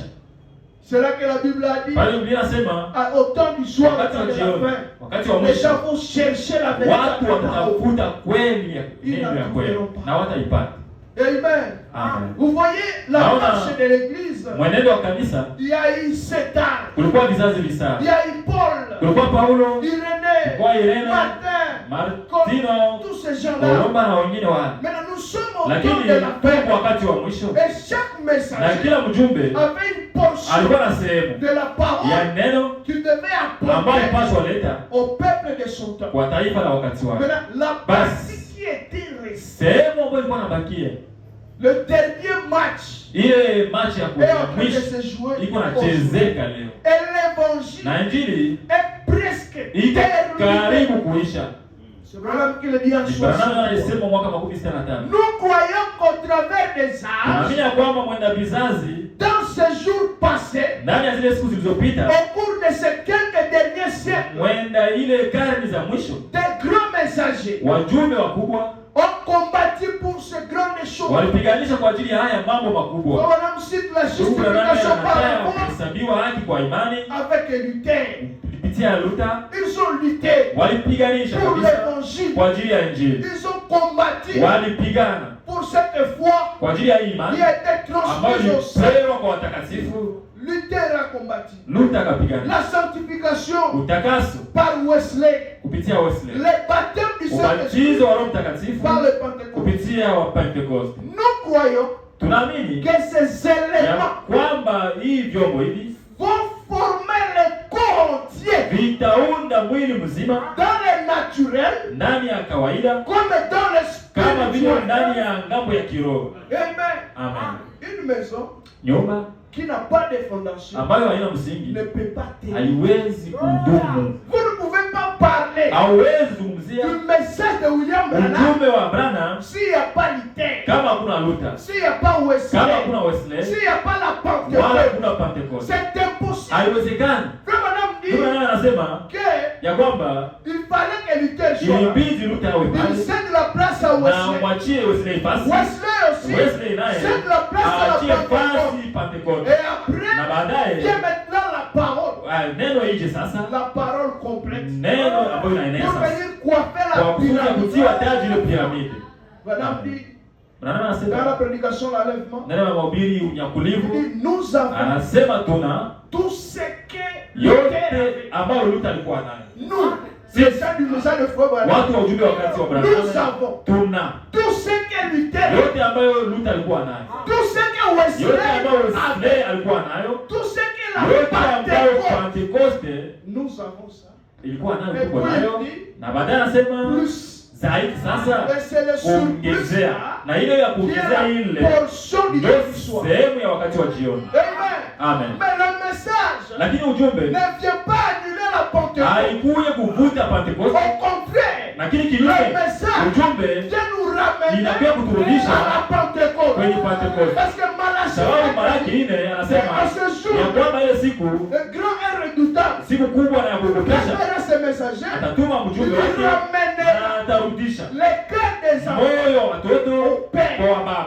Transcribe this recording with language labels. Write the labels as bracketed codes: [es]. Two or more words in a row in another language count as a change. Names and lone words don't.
[fr] C'est là que la Bible a dit, [sw] Pale Biblia inasema [fr] au temps du soir, au [sw] wakati [fr] temps [sw] wa [fr] de la [sw] jioni, [fr] fin, [sw] wakati wa [fr] les [sw] mwisho, [fr] gens vont chercher la vérité. [sw] watu watatafuta kweli ya neno ya kweli na wataipata. [fr] Amen. [sw] Amen. [fr] Vous voyez la [sw] Naona [fr] marche de l'église. [sw] mwenendo wa kanisa, [fr] Il y a eu 7 ans. [sw] kulikuwa vizazi visaba. [fr] Il y a eu Paul, [sw] Kulikuwa Paulo, [fr] Irénée, [sw] kulikuwa Irene, [fr] Martin, [sw] Martino, [fr] tous ces gens-là. [sw] Kolomba na wengine wale. [fr] Maintenant, nous sommes au [sw] Lakini [fr] temps de la [sw] tuko [fr] fin. [sw] wakati wa mwisho, [fr] Et chaque [sw] na [fr] messager [sw] kila mjumbe [fr] avait une portion [sw] alikuwa na sehemu [fr] de la parole [sw] ya neno [fr] qu'il devait [sw] ambayo [fr] apporter [sw] ilipaswa leta [fr] au peuple de son temps. [sw] kwa taifa la wakati wake. [fr] Maintenant, la [sw] Bas. [fr] partie qui était restée, [sw] Sehemu ambayo ilikuwa inabakia, [fr] le dernier match [sw] ile match ya [fr] est en train de [sw] mwisho [fr] se jouer. [sw] iko nachezeka leo, [fr] Et l'évangile [sw] na injili [fr] est presque [sw] iko [fr] terminé. [sw] karibu kuisha. [fr] C'est Branham qui le dit en [sw] Branham [fr] 60. [sw] alisema mwaka 65. [fr] Nous croyons qu'au travers des âges, [sw] Tunaamini ya kwamba mwenda vizazi [fr] dans ces jours passés, [sw] ndani ya zile siku zilizopita, [fr] au cours de ces quelques derniers siècles, [sw] mwenda ile karne za mwisho, [fr] des grands messagers [sw] wajumbe wakubwa [fr] ont combattu pour ces grandes choses. [sw] walipiganisha kwa ajili ya haya mambo makubwa. [fr] On cite la [sw] Ndugu Branham [fr] justification par [sw] anataka [fr] rapport [sw] kuhesabiwa haki kwa imani [fr] avec Luther. [sw] kupitia Luther, [fr] Ils ont lutté [sw] walipiganisha [fr] pour [sw] kabisa [fr] l'évangile. [sw] kwa ajili ya injili, [fr] Ils ont combattu [sw] walipigana [fr] pour cette foi [sw] kwa ajili ya [fr] qui [sw] imani [fr] a été [sw] ambayo [fr] transmise au sein. [sw] ilipewa kwa watakatifu. [fr] Luther a combattu. [sw] Luther akapigana [fr] La sanctification [sw] utakaso [fr] par Wesley. [sw] kupitia Wesley, [fr] Le baptême du Saint-Esprit [sw] ubatizo wa Roho Mtakatifu [fr] par le Pentecôte. [sw] kupitia wa Pentecost. [fr] Nous croyons [sw] Tunaamini [fr] que ces [sw] ya [fr] éléments [sw] kwamba hii vyombo hivi [fr] vont former le corps entier [sw] vitaunda mwili mzima [fr] dans le naturel [sw] ndani ya kawaida [fr] comme dans le [sw] kama vile [fr] spirituel. [sw] ndani ya ngambo ya kiroho. [fr] Amen. [sw] Amen. [fr] Une maison [sw] Nyumba [fr] qui n'a pas de fondation [sw] ambayo haina msingi [fr] ne peut pas tenir. [sw] haiwezi kudumu, [fr] Vous ne pouvez pas parler [sw] hauwezi zungumzia [fr] du message de William Branham [sw] ujumbe wa Branham [fr] s'il n'y a pas Luther, [sw] kama hakuna Luther, [fr] s'il n'y a pas Wesley, [sw] kama hakuna Wesley, [fr] s'il n'y a pas la [sw] wala [fr] Pentecôte. [sw] hakuna Pentecost. [fr] C'est impossible. [sw] Haiwezekani. [fr] Frère Branham dit [sw] Ndio maana anasema [fr] que [sw] ya kwamba [fr] il fallait que Luther soit là. [sw] ilibidi Luther awe [fr] Il [sw] pale [fr] cède la place à [sw] na [fr] Wesley. [sw] mwachie Wesley nafasi. [fr] Wesley aussi [sw] Wesley naye [fr] cède la place à [sw] aachie [fr] la Pentecôte. [sw] nafasi Pentecost. [fr] Et après, [sw] Na baadaye [fr] vient maintenant la parole. [sw] neno ije sasa, [fr] La parole complète. [sw] neno ambayo inaenea [fr] Pour [sw] sasa [fr] venir coiffer [sw] kwa [fr] la [sw] kuja kutiwa taji ile [fr] pyramide. [sw] piramidi. [fr] Madame dit, [sw] Branham [fr] dans [sw] anasema [fr] la prédication l'enlèvement, [sw] ndani ya mahubiri unyakulivu, [fr] nous avons [sw] anasema tuna [fr] tout ce que [sw] yote ambayo Luther alikuwa nayo. [fr] nous, c'est ça du message de foi Branham. [sw] Watu wa ujumbe wakati wa Branham, [fr] Nous avons [sw] tuna [fr] tout ce que Luther, [sw] yote ambayo Luther alikuwa nayo, [fr] tout ce que Wesley [sw] yote ambayo [fr] avait, [sw] Wesley alikuwa nayo, [fr] tout ce que la [sw] yote ambayo [fr] Pentecôte, [sw] Pentecoste [fr] nous avons ça. [sw] ilikuwa nayo, [fr] Et [sw] tuko [fr] puis [sw] nayo. [fr] il dit, [sw] Na baadaye anasema [fr] plus. [sw] zaidi sasa [fr] Et c'est le surplus [sw] kuongezea, [fr] là, [sw] na ile ya [fr] qui est [sw] kuongezea [fr] la [sw] ile [fr] portion du [sw] ndio [fr] dimanche soir. [sw] sehemu ya wakati wa jioni. [fr] Amen. [sw] Amen. [fr] Mais le message [sw] Lakini ujumbe [fr] ne vient pas annuler la Pentecôte. [sw] haikuye kuvuta [fr] Au [sw] Pentecoste, [fr] contraire, [sw] lakini [fr] le [sw] kinyume [fr] message [sw] ujumbe [fr] vient nous ramener [sw] inakuja kuturudisha [fr] à la Pentecôte. [sw] kwenye Pentecoste. [fr] Parce que Malachie, [sw] Sababu Malaki 4 anasema [fr] à ce jour, [sw] ya kwamba ile siku, [fr] le grand et redoutable, [sw] siku kubwa na ya kuogopesha, [fr] enverra ses messagers, [sw] atatuma [fr] il [sw] mjumbe wake [fr] ramènera [sw] na atarudisha [fr] les cœurs des enfants. [sw] moyo wa watoto kwa baba.